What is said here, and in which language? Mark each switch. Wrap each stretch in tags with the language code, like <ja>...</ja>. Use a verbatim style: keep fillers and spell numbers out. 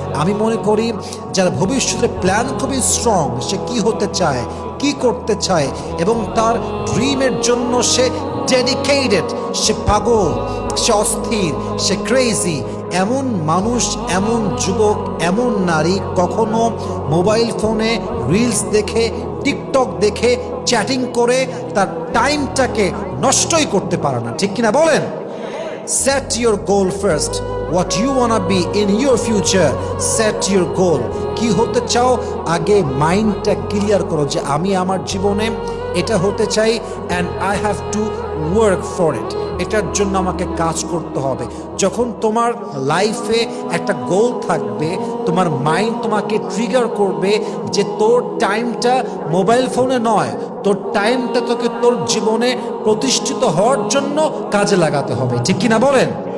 <bn>আমি মনে করি যার ভবিষ্যতের প্ল্যান খুবই স্ট্রং, সে কি হতে চায়, কি করতে চায় এবং তার ড্রিমের জন্য সে ডেডিকেটেড, সে পাগল, সে অস্থির, সে ক্রেজি, এমন মানুষ, এমন যুবক, এমন নারী কখনো মোবাইল ফোনে রিলস দেখে, টিকটক দেখে, চ্যাটিং করে তার টাইমটাকে নষ্টই করতে পারে না, ঠিক কিনা বলেন?</bn> <en>Set your goal first, what you wanna be in your future, set your goal.</en> <bn>কি হতে চাও আগে মাইন্ডটা ক্লিয়ার করো, যে আমি আমার জীবনে এটা হতে চাই</bn> <en>and I have to work for it.</en> <bn>এটার জন্য আমাকে কাজ করতে হবে। যখন তোমার লাইফে একটা গোল থাকবে, তোমার মাইন্ড তোমাকে ট্রিগার করবে যে তোর টাইমটা মোবাইল ফোনে নয়, তোর টাইমটা তোকে তোর জীবনে প্রতিষ্ঠিত হওয়ার জন্য কাজে লাগাতে হবে, ঠিক কিনা বলেন?</bn>